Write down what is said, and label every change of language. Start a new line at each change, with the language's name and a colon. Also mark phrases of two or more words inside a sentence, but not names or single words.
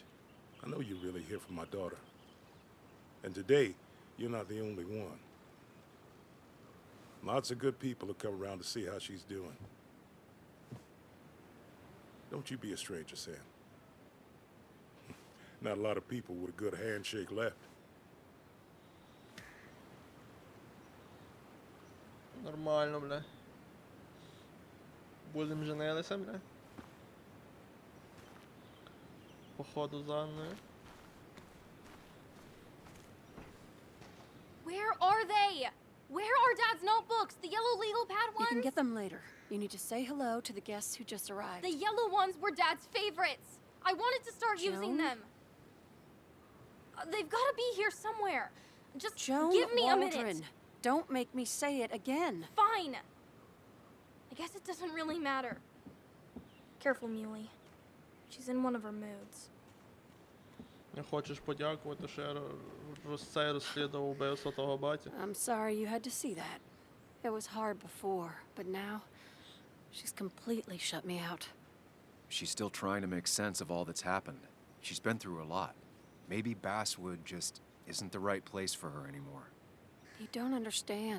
English: I know you're really here for my daughter. And today, you're not the only one. Lots of good people have come around to see how she's doing. Don't you be a stranger, Sam. Not a lot of people with a good handshake left.
Russian: Нормально, бля. Будем женилися, бля. Походу за Анною.
English: Where are they? Where are Dad's notebooks? The yellow legal pad You ones? can get them later. You need to say hello to the guests who just arrived. The yellow ones were Dad's favorites. I wanted to start using Joan? them. They've got to be here somewhere. Just Joan give me Waldron. a minute. Don't make me say it again. Fine. I guess it doesn't really matter. Careful, Muley. She's in one of her moods.
Ukrainian: Не хочеш подякувати, що я цей розслідував вбивство того баті?
English: I'm sorry you had to see that. It was hard before, but now she's completely shut me out. She's still trying to make sense of all that's happened. She's been through a lot. Maybe Basswood just isn't the right place for her anymore. You don't understand.